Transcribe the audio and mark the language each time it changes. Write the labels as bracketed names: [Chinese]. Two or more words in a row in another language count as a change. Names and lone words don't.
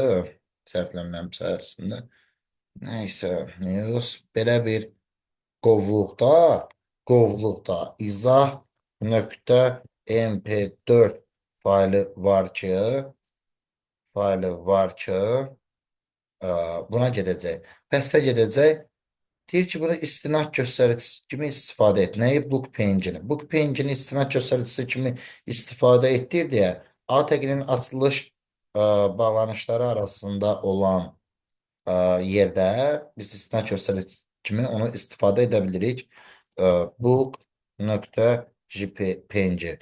[Azerbaijani] Səhvlənməmişsə əslində. Nəysə, news belə bir qovluqda izah .mp4 faylı var ki buna gedəcək. Bəstə gedəcək. Deyir ki, burada istinad göstəricisi kimi istifadə et. Nəyi? [English] Book page- [Azerbaijani] ini. [English] Book page- [Azerbaijani] ini istinad göstəricisi kimi istifadə etdir deyə ATG-nin açılış bağlanışları arasında olan yerdə biz istinad göstərici kimi onu istifadə edə bilirik. Book.jpng.